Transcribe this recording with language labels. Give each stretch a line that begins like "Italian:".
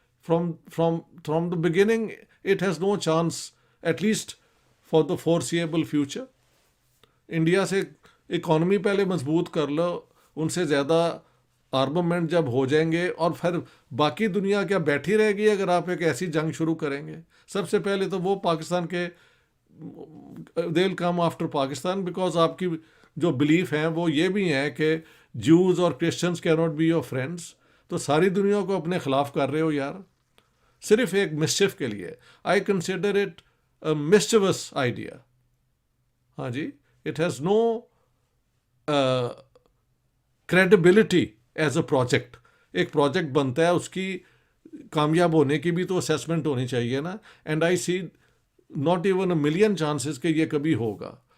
English: From the beginning it has no chance, at least for the foreseeable future.
Urdu: India سے economy پہلے مضبوط کر لو, ان سے زیادہ آرممنٹ جب ہو جائیں گے, اور پھر باقی دنیا کیا بیٹھی رہے گی اگر آپ ایک ایسی جنگ شروع کریں گے؟ سب سے پہلے تو وہ پاکستان کے
English: they will come after Pakistan, بیکاز
Urdu: آپ کی جو بلیف ہیں وہ یہ بھی ہیں کہ جوز اور کرسچنس کی
English: Not be your friends.
Urdu: تو ساری دنیا کو اپنے خلاف کر رہے ہو یار, صرف ایک مسچف کے لیے.
English: I consider it a mischievous idea.
Urdu: ہاں جی,
English: It has no credibility as a project.
Urdu: ایک پروجیکٹ بنتا ہے, اس کی کامیاب ہونے کی بھی تو اسیسمنٹ ہونی چاہیے نا.
English: and I see not even a million chances
Urdu: کہ یہ کبھی ہوگا.